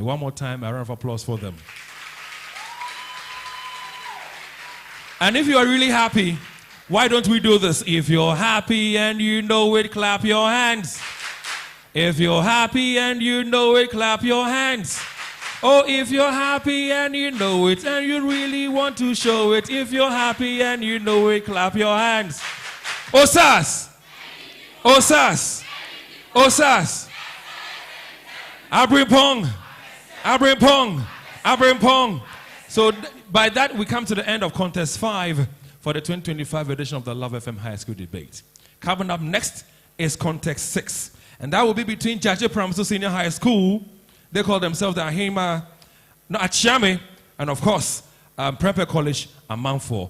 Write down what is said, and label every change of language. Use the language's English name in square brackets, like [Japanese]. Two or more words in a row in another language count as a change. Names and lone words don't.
[English] One more time, a round of applause for them. And if you are really happy, why don't we do this? If you're happy and you know it, clap your hands. If you're happy and you know it, clap your hands. Oh, if you're happy and you know it and you really want to show it, if you're happy and you know it, clap your hands. Osas! Osas! Osas! Abrimpong! Abrimpong! Abrimpong! So by that, we come to the end of Contest 5 for the 2025 edition of the Love FM High School Debate. Coming up next is Contest 6. And that will be between Jaji Pramso Senior High School. They call themselves the Ahima Achame, and of course, Prepper College Amanfo.